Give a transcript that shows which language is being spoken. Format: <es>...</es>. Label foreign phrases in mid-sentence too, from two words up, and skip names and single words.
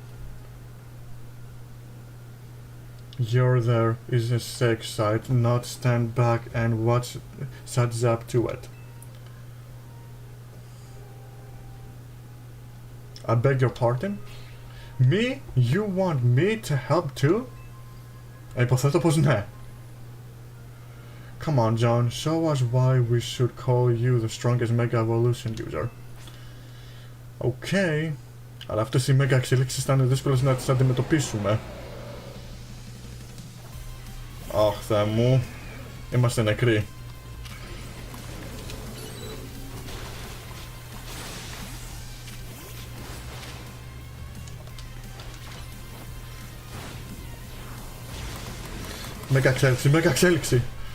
<en>You're there is a safe side, not stand back and watch suds up to it. I beg your pardon? Me? You want me to help too?</en> <el>Υποθέτω πως ναι.</el> <en>Come on, John, show us why we should call you the strongest Mega Evolution user. Okay.</en> <el>Αλλά αυτές οι Mega εξελίξεις θα είναι δύσκολες να τις αντιμετωπίσουμε. Αχ, Θεέ μου. Είμαστε νεκροί. Μέγα εξέλιξη, μέγα εξέλιξη.</el>